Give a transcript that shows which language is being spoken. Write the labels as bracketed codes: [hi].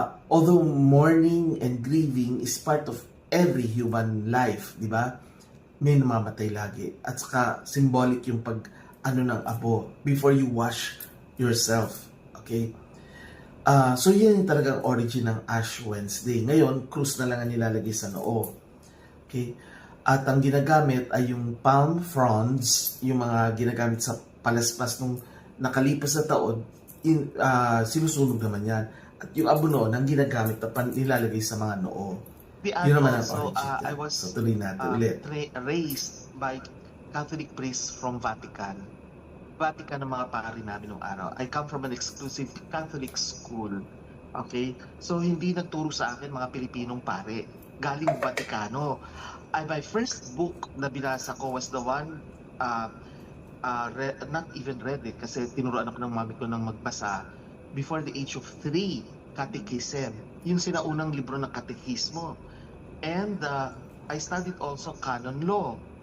[en] Although mourning and grieving is part of every human life, [tl] di ba? May namamatay lagi. At saka symbolic yung ng abo [en] before you wash yourself. [tl] Okay? So yan yung talagang origin ng Ash Wednesday. Ngayon, krus na lang ang nilalagay sa noo. Okay? At ang ginagamit ay yung palm fronds, yung mga ginagamit sa palaspas nung nakalipas na taon, sinusunog naman yan. At yung abono, ang ginagamit na nilalagay sa mga noo. Yun naman ang origin. [en] I was [tl] so, tuloy natin ulit. [en] raised by Catholic priests from Vatican. [tl] Vatican ang mga pari namin nung araw. [en] I come from an exclusive Catholic school. Okay? [tl] So, hindi nagturo sa akin mga Pilipinong pare. Galing Vaticano. [en] My first book [tl] na binasa ko [en] was the one, not even read it, [tl] kasi tinuruan ako ng mami ko ng magbasa [en] before the age of 3, Catechism. [tl] Yung sinaunang libro ng katekismo. [en] And I studied also canon law.